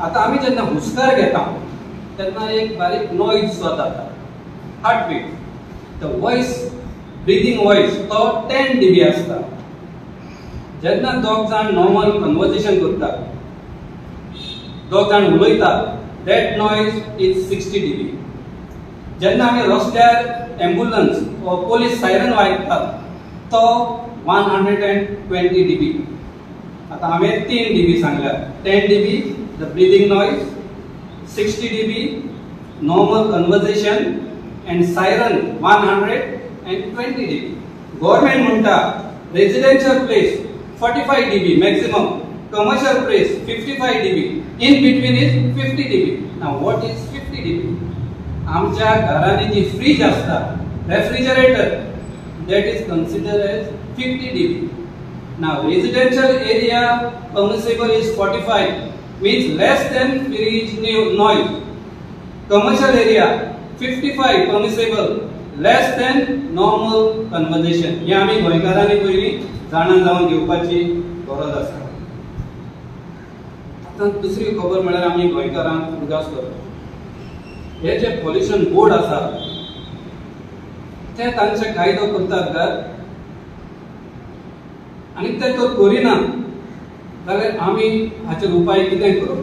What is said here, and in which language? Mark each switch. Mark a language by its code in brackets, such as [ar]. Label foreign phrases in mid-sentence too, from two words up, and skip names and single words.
[kok] आता आम्ही जेन्ना हुस्कार घेता तेन्ना एक बारीक नॉइज जाता, हार्टबीट. [en] the voice, breathing voice तो 10 dB आसता. [kok] जेन्ना दोग जाण [en] normal conversation [kok] करता, दोग जाण उलयता, [en] that noise is 60 dB. [kok] जेन्ना आमी रस्त्यार एम्बुलन्स वा [en] police siren [kok] वाजतात तो 120 dB. आता हांवें 3 dB सांगल्या. [en] 10 dB the breathing noise, 60 dB normal conversation and siren 120 dB. Government म्हणटा residential place 45 dB maximum, commercial place 55 dB, in between is 50 dB. Now what is 50 dB? [kok] आमच्या घरांनी जी फ्रीज असता, रेफ्रिजरेटर, [en] that is considered as 50 dB. Now residential area permissible is 45, means less than fridge noise. Commercial area 55 permissible, less than normal conversation. [kok] हे आम्ही गोंयकारांनी पयली जाणून जावन घेवपाची गरज आसा. आता दुसरी खबर म्हळ्यार आम्ही गोंयकारांक उदास करता. हे जे [en] pollution board [kok] आसा ते तांचे कायदो करतात काय आनी ते तो करिना जाल्यार आमी हाचेर उपाय कितें करप.